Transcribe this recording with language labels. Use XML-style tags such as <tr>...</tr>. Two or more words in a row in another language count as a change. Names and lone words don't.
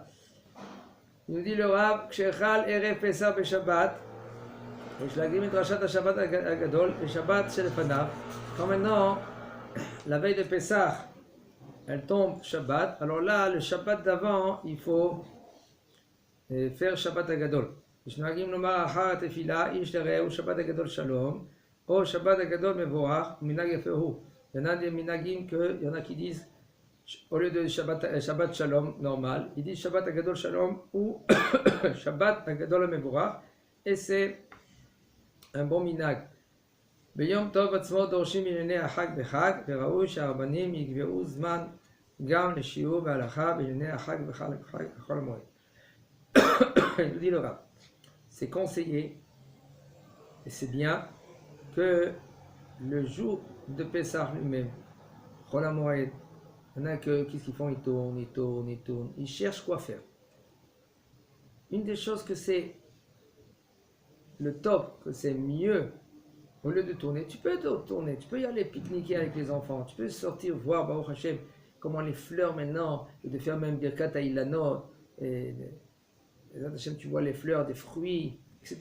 <fr>Il nous dit le Rav,</fr> <he>כשחל ערב פסח בשבת.</he> <fr>Quand maintenant, la veille de Pessah, elle tombe Shabbat, alors là, le Shabbat d'avant, il faut faire</fr> <he>שבת הגדול. שבת הגדול שלום, ou שבת הגדול מבורך, מנהג יפה הוא.</he> <fr>Il y en a des minagim il y en a qui disent, au lieu de</fr> <he>שבת שלום</he> <fr>normal, ils disent</fr> <he>שבת הגדול שלום</he> <fr>ou</fr> <he>שבת הגדול מבורך,</he> <fr>et c'est un bon minag.</fr> <he>ביום טוב עצמו דורשים ענייני החג בחג, וראוי שהרבנים יקבעו זמן גם לשיעור והלכה בענייני החג בחול המועד.</he> <fr>Il dit le Rav, c'est conseillé et c'est bien que le jour de Pessah lui-même,</fr> <he>חול המועד,</he> <fr>il y en a qu'est-ce qu'ils font? Ils tournent, ils cherchent quoi faire. Une des choses que c'est le top, que c'est mieux, au lieu de tourner, tu peux tourner, tu peux y aller pique-niquer avec les enfants, tu peux sortir voir,</fr> <he>ברוך השם,</he> <fr>comment les fleurs maintenant, et de faire même</fr> <he>ברכת האילנות,</he> <fr>et Hashem, tu vois les fleurs, des fruits, etc.</fr>